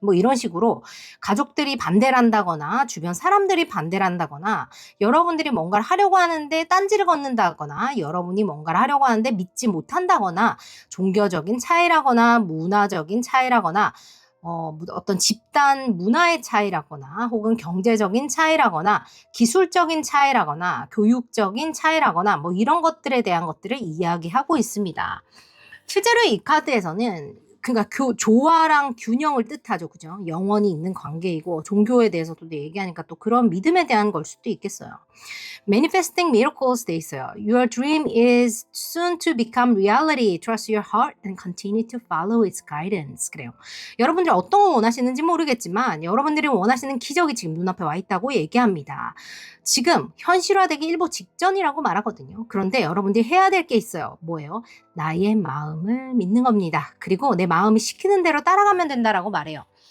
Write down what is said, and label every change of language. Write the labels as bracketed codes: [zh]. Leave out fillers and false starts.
[ko] 뭐 이런 식으로 가족들이 반대를 한다거나 주변 사람들이 반대를 한다거나 여러분들이 뭔가를 하려고 하는데 딴지를 걷는다거나 여러분이 뭔가를 하려고 하는데 믿지 못한다거나 종교적인 차이라거나 문화적인 차이라거나 어떤 집단 문화의 차이라거나 혹은 경제적인 차이라거나 기술적인 차이라거나 교육적인 차이라거나 뭐 이런 것들에 대한 것들을 이야기하고 있습니다. 실제로 이 카드에서는 그러니까 조화랑 균형을 뜻하죠. 그죠? 영원히 있는 관계이고, 종교에 대해서도 얘기하니까 또 그런 믿음에 대한 걸 수도 있겠어요. [en] Manifesting miracles [ko] 돼 있어요. [en] Your dream is soon to become reality. Trust your heart and continue to follow its guidance. [ko] 그래요. 여러분들이 어떤 거 원하시는지 모르겠지만 여러분들이 원하시는 기적이 지금 눈앞에 와 있다고 얘기합니다. 지금 현실화되기 일보 직전이라고 말하거든요. 그런데 여러분들이 해야 될 게 있어요. 뭐예요? 나의 마음을 믿는 겁니다. 그리고 내 마음이 시키는 대로 따라가면 된다라고 말해요.